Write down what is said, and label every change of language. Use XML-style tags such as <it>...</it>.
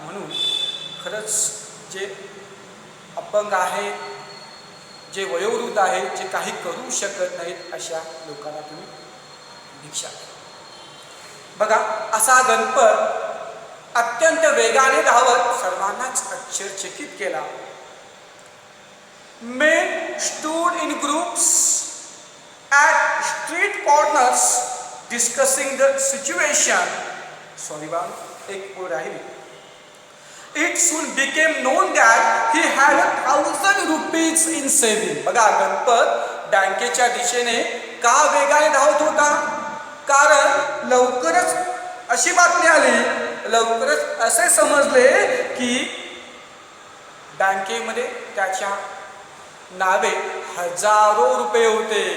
<mr>म्हणून खरंच जे अपंग आहे, जे वयोवृद्ध आहे, जे काही करू शकत नाहीत, अशा लोकांना तुम्ही भिक्षा द्या. बघा, असा गणपत अत्यंत वेगाने धावत सर्वांनाच आश्चर्यचकित केला.</mr> <en>Men stood in groups at street corners discussing the situation.</en> <mr>Sorry, एक ओळ राहिली.</mr> <en>It soon became known that he had 1,000 rupees in saving.</en> <mr>बघा, गणपत बँकेच्या दिशेने का वेगाने धावत होता? कारण लवकरच अशी बातमी आली, लवकरच असे समजले की बँकेमध्ये त्याच्या नावे हजारो रुपये होते.</mr>